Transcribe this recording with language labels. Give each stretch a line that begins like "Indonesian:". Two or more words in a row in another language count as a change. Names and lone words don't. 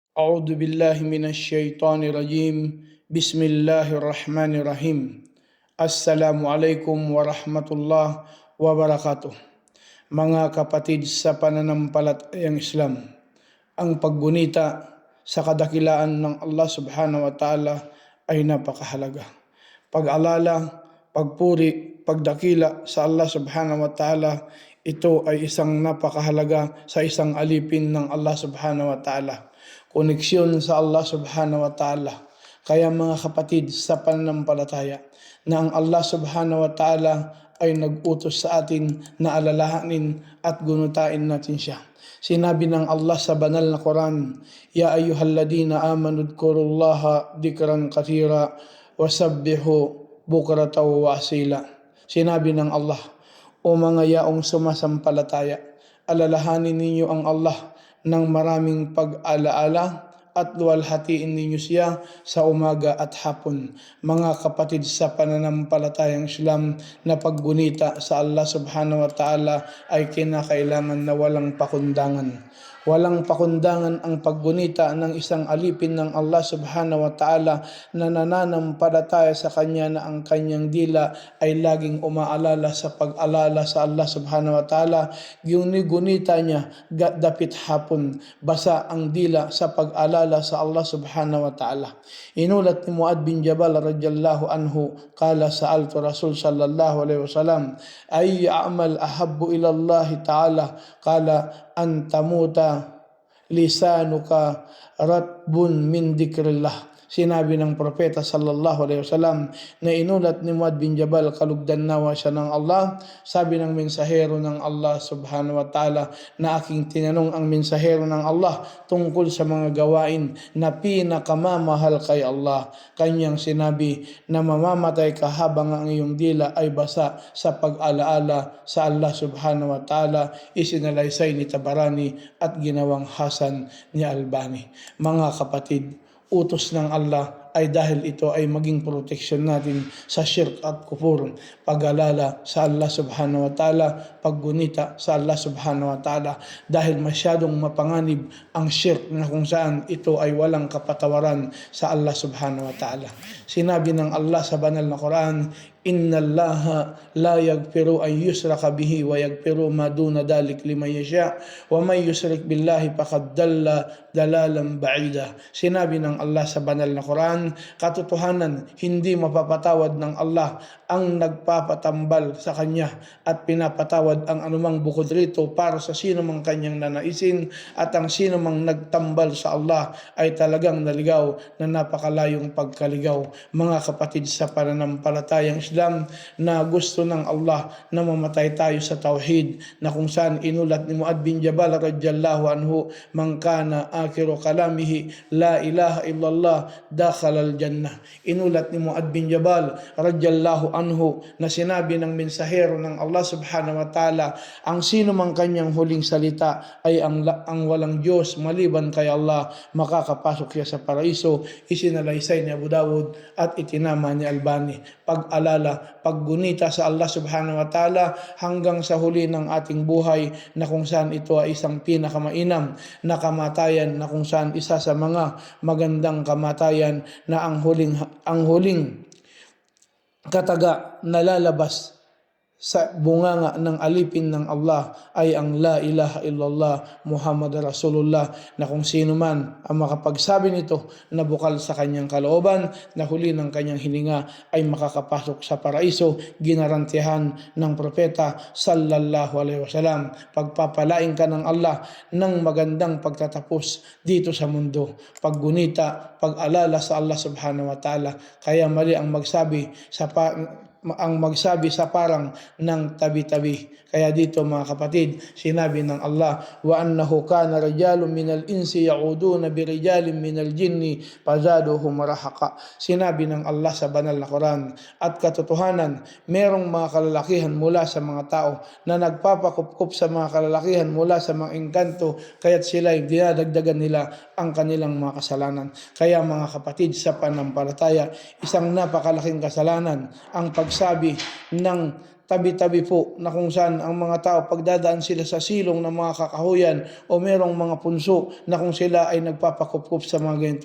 Arabic: أعوذ بالله من الشيطان الرجيم بسم الله الرحمن الرحيم السلام عليكم ورحمة الله وبركاته.
Filipino: Mga kapatid sa pananampalatayang Islam, ang paggunita sa kadakilaan ng Allah
Arabic: سبحانه وتعالى
Filipino: ay napakahalaga. Pag-alala, pagpuri, pagdakila sa Allah
Arabic: سبحانه وتعالى,
Filipino: ito ay isang napakahalaga sa isang alipin ng Allah
Arabic: سبحانه وتعالى.
Filipino: Koneksyon sa Allah
Arabic: سبحانه وتعالى.
Filipino: Kaya mga kapatid sa pananampalataya, na ang Allah
Arabic: سبحانه وتعالى
Filipino: ay nag-utos sa atin na alalahanin at gunutain natin siya. Sinabi ng Allah sa banal na Quran,
Arabic: يا أيها الذين آمنوا اذكروا الله ذكرا كثيرا وسبحوه بكرة وأصيلا.
Filipino: Sinabi ng Allah, O mga yaong sumasampalataya, alalahanin ninyo ang Allah ng maraming pag-alaala at luwalhatiin ninyo siya sa umaga at hapon. Mga kapatid sa pananampalatayang Islam, na paggunita sa Allah
Arabic: سبحانه وتعالى
Filipino: ay kinakailangan na walang pakundangan. Walang pakundangan ang paggunita ng isang alipin ng Allah
Arabic: سبحانه وتعالى
Filipino: na nananampalataya sa Kanya na ang Kanyang dila ay laging umaalala sa pag-alala sa Allah
Arabic: سبحانه وتعالى.
Filipino: Yung nigunita niya, dapit hapon, basa ang dila sa pag-alala sa Allah
Arabic: سبحانه وتعالى.
Filipino: Inulat ni
Arabic: Muad bin Jabal رضي الله عنه قال سألت رسول صلى الله عليه وسلم أي أعمال أحب إلى الله تعالى قال أن تموت لسانك رطب من ذكر الله.
Filipino: Sinabi ng propeta
Arabic: صلى الله عليه وسلم
Filipino: na inulat ni Muad bin Jabal, kalugdan nawa siya ng Allah. Sabi ng mensahero ng Allah
Arabic: سبحانه وتعالى
Filipino: na aking tinanong ang mensahero ng Allah tungkol sa mga gawain na pinakamamahal kay Allah. Kanyang sinabi na mamamatay ka habang ang iyong dila ay basa sa pag-alaala sa Allah
Arabic: سبحانه وتعالى.
Filipino: Isinalaysay ni Tabarani at ginawang Hasan ni Albani. Mga kapatid, utos ng Allah ay dahil ito ay maging proteksyon natin sa shirk at kufur. Pag-alala sa Allah
Arabic: سبحانه وتعالى,
Filipino: paggunita sa Allah
Arabic: سبحانه وتعالى,
Filipino: dahil masyadong mapanganib ang shirk na kung saan ito ay walang kapatawaran sa Allah
Arabic: سبحانه وتعالى.
Filipino: Sinabi ng Allah sa banal na Quran,
Arabic: إن الله لا يغفر أن يشرك به ويغفر ما دون ذلك لمن يشاء ومن يشرك بالله فقد ضل ضلالا بعيدا.
Filipino: Sinabi ng Allah sa banal na Quran, katotohanan, hindi mapapatawad ng Allah ang nagpapatambal sa Kanya at pinapatawad ang anumang bukod rito para sa sino mang Kanyang nanaisin, at ang sino mang nagtambal sa Allah ay talagang naligaw na napakalayong pagkaligaw. Mga kapatid sa pananampalatayang Islam, na gusto ng Allah na mamatay tayo sa tauhid, na kung saan inulat ni Muad bin Jabal
Arabic: رضي الله عنه, من كان آخر كلامه لا إله إلا الله دخل الجنة.
Filipino: Inulat ni Muad bin Jabal
Arabic: رضي الله عنه
Filipino: na sinabi ng mensahero ng Allah
Arabic: سبحانه وتعالى,
Filipino: ang sino mang kanyang huling salita ay ang walang Diyos maliban kay Allah, makakapasok siya sa paraiso. Isinalaysay ni Abu Dawud at itinama ni Albani. Pag-alala, paggunita sa Allah
Arabic: سبحانه وتعالى
Filipino: hanggang sa huli ng ating buhay, na kung saan ito ay isang pinakamainam na kamatayan, na kung saan isa sa mga magandang kamatayan, na ang huling kataga na lalabas sa bunganga ng alipin ng Allah ay ang
Arabic: لا إله إلا الله محمد رسول الله,
Filipino: na kung sino man ang makapagsabi nito na bukal sa kanyang kalooban, na huli ng kanyang hininga ay makakapasok sa paraiso, ginarantihan ng propeta
Arabic: صلى الله عليه وسلم.
Filipino: Pagpapalain ka ng Allah ng magandang pagtatapos dito sa mundo, paggunita, pag-alala sa Allah
Arabic: سبحانه وتعالى.
Filipino: Kaya mali ang magsabi sa parang ng tabi-tabi. Kaya dito mga kapatid, sinabi ng Allah,
Arabic: وأنه كان رجال من الإنس يعوذون برجال من الجن فزادوهم رهقا.
Filipino: Sinabi ng Allah sa banal na Quran, at katotohanan, merong mga kalalakihan mula sa mga tao na nagpapakupkup sa mga kalalakihan mula sa mga engkanto, kaya't sila ay dinadagdagan nila ang kanilang mga kasalanan. Kaya mga kapatid sa pananampalataya, isang napakalaking kasalanan ang pagsabi ng tabi-tabi po na kung saan ang mga tao pagdadaan sila sa silong ng mga kakahuyan o merong mga punso na kung sila ay nagpapakupkup sa mga ganito.